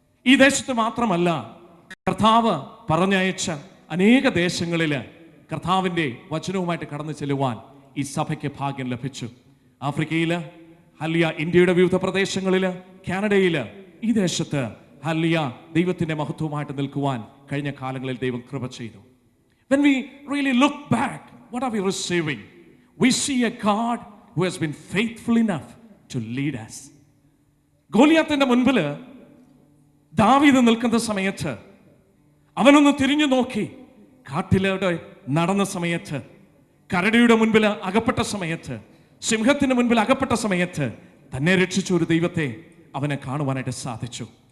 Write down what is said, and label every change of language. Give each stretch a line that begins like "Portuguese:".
Malayalam: ഈ ദേശത്ത് മാത്രമല്ല, കർത്താവ് പറഞ്ഞയച്ച അനേക ദേശങ്ങളില് കർത്താവിൻ്റെ വചനവുമായിട്ട് കടന്നു ചെല്ലുവാൻ ഈ സഭയ്ക്ക് ഭാഗ്യം ലഭിച്ചു. ആഫ്രിക്കയില്, ഹല്ലേലൂയ, ഇന്ത്യയുടെ വിവിധ പ്രദേശങ്ങളില്, കാനഡയില്, ഈ ദേശത്ത് ഹല്ലേലൂയ ദൈവത്തിന്റെ മഹത്വമായിട്ട് നിൽക്കുവാൻ കഴിഞ്ഞ കാലങ്ങളിൽ ദൈവം കൃപ ചെയ്തു.
English: When we really look back, what are we receiving? We see a God who has been faithful enough to lead us.
Malayalam: ഗോലിയാത്തിന്റെ മുൻപിൽ ദാവീദ് നിൽക്കുന്ന സമയത്ത് അവനൊന്ന് തിരിഞ്ഞു നോക്കി കാട്ടിലൂടെ നടന്ന സമയത്ത്, കരടിയുടെ മുൻപിൽ അകപ്പെട്ട സമയത്ത്, സിംഹത്തിന് മുൻപിൽ അകപ്പെട്ട സമയത്ത് തന്നെ രക്ഷിച്ച ഒരു ദൈവത്തെ അവന് കാണുവാനായിട്ട് സാധിച്ചു.